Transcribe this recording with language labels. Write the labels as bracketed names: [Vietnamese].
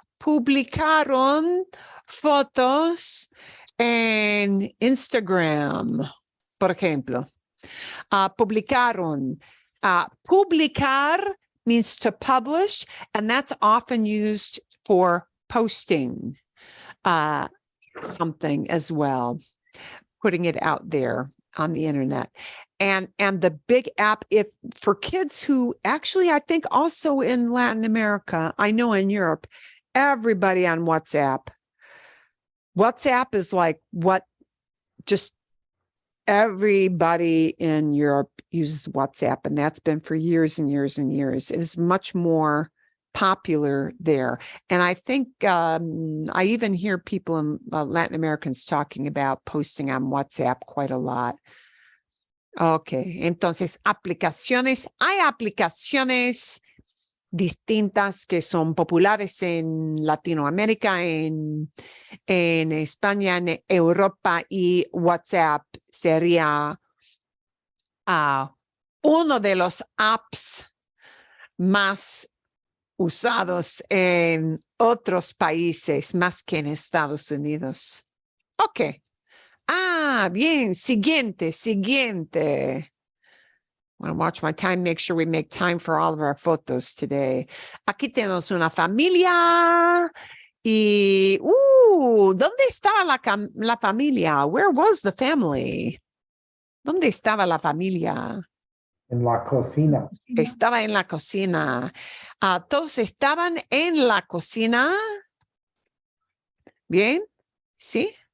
[Spanish] Publicaron fotos en Instagram, por ejemplo. Publicaron. [English] Publicar means to publish, and that's often used for posting something as well, putting it out there on the internet. And the big app, if for kids who actually, I think also in Latin America, I know in Europe, everybody on WhatsApp. WhatsApp is like what just everybody in Europe uses WhatsApp, and that's been for years and years and years. It is much more popular there. And I think I even hear people in Latin Americans talking about posting on WhatsApp quite a lot. [Spanish] Okay, entonces aplicaciones. Hay aplicaciones distintas que son populares en Latinoamérica, en España, en Europa, y WhatsApp sería uno de los apps más usados en otros países, más que en Estados Unidos. Ok. Bien. Siguiente. [English] I want to watch my time, make sure we make time for all of our photos today. [Spanish] Aquí tenemos una familia y, ¿dónde estaba la familia? [English] Where was the family? [Spanish] ¿Dónde estaba la familia? En la cocina. Estaba en la cocina. Todos estaban en la cocina. Bien, sí.